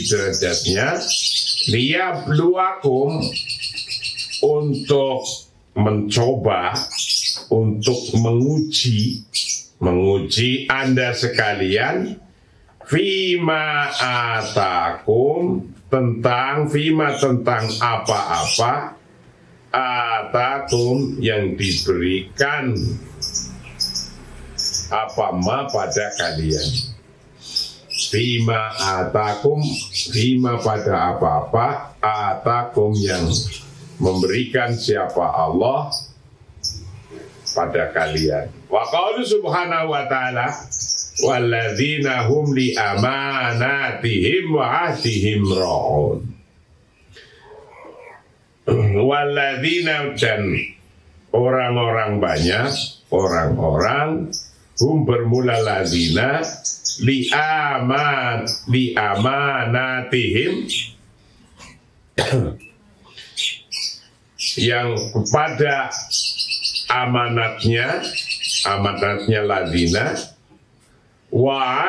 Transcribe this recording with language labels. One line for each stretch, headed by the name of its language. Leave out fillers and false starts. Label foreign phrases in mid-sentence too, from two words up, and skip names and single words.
Indonesian: derajatnya, liyabluwakum, untuk mencoba, untuk menguji Anda sekalian,
Arabic: fima atakum,
Indonesian: tentang apa-apa, atakum, yang diberikan, apa ma, pada kalian.
Arabic: فيما آتاكم فيما,
Indonesian: pada apa-apa, atakum, yang memberikan siapa Allah pada kalian.
Arabic: وقالوا سبحانه وتعالى والذين هم لأماناتهم وعهدهم راعون.
Indonesian: Walladzina, dan orang-orang banyak, orang-orang, hum, bermula ladzina, li amanatihim, yang kepada amanatnya ladzina, wa